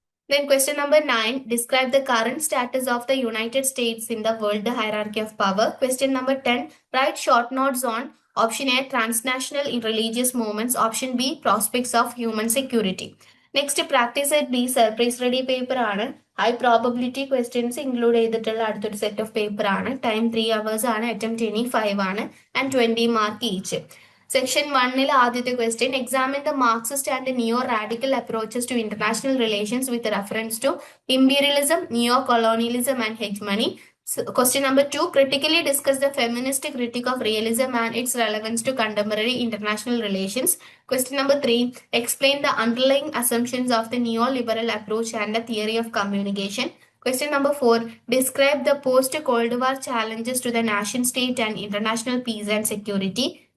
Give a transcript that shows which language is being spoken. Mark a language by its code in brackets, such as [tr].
[en] Then question number 9, describe the current status of the United States in the world hierarchy of power. Question number 10, write short notes on option A, transnational religious movements. Option B, prospects of human security. Next, practice at B, surprise ready paper ആണ്. [ml] High probability questions include ചെയ്തിട്ടുള്ള അടുത്തൊരു set of paper ആണ്. [en] Time 3 hours ആണ്. Attempt any 5 ആണ്. And 20 mark each. Section 1 ആദ്യത്തെ question, examine the Marxist and neo radical approaches to international relations with reference to imperialism, neo colonialism and hegemony. Question number 2, critically discuss the feminist critique of realism and its relevance to contemporary international relations. Question number 3, explain the underlying assumptions of the neoliberal approach and the theory of communication. Question number 4, describe the post-Cold War challenges to the nation state and international peace and security.